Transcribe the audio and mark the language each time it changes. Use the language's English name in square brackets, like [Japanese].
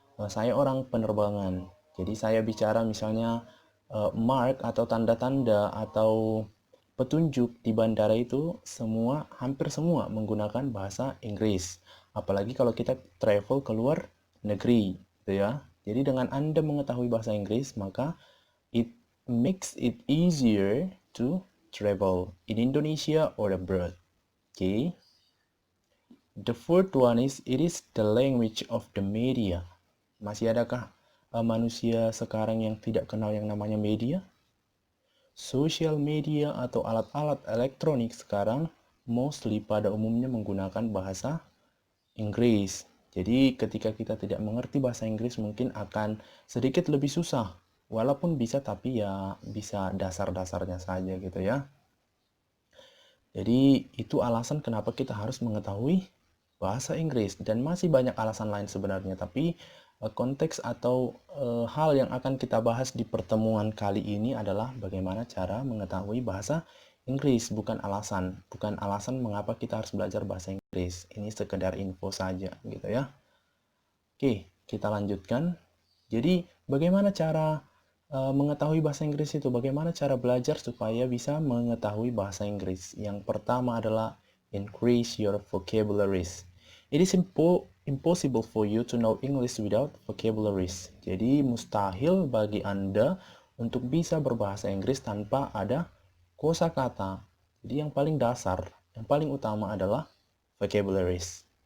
[Indonesian] Saya orang penerbangan, jadi saya bicara misalnya mark atau tanda-tanda atau petunjuk di bandara itu hampir semua menggunakan bahasa Inggris. Apalagi kalau kita travel ke luar negeri, gitu ya. Jadi dengan Anda mengetahui bahasa Inggris, maka [English] it makes it easier to travel in Indonesia or abroad. Okay. The fourth one is it is the language of the media. [Indonesian] Masih adakah manusia sekarang yang tidak kenal yang namanya media? Social media atau alat-alat elektronik sekarang mostly pada umumnya menggunakan bahasa Inggris. Jadi ketika kita tidak mengerti bahasa Inggris mungkin akan sedikit lebih susah. Walaupun bisa tapi ya bisa dasar-dasarnya saja gitu ya. Jadi itu alasan kenapa kita harus mengetahui bahasa Inggris dan masih banyak alasan lain sebenarnya. Tapi konteks atau hal yang akan kita bahas di pertemuan kali ini adalah bagaimana cara mengetahui bahasa Inggris, bukan alasan mengapa kita harus belajar bahasa Inggris. Ini sekedar info saja gitu ya. Oke, kita lanjutkan. Jadi, bagaimana cara mengetahui bahasa Inggris itu? Bagaimana cara belajar supaya bisa mengetahui bahasa Inggris? Yang pertama adalah [English] increase your vocabularies. It is impossible for you to know English without vocabularies. [Indonesian] Jadi, mustahil bagi Anda untuk bisa berbahasa Inggris tanpa ada kosakata. Jadi yang paling dasar, yang paling utama adalah vocabularies.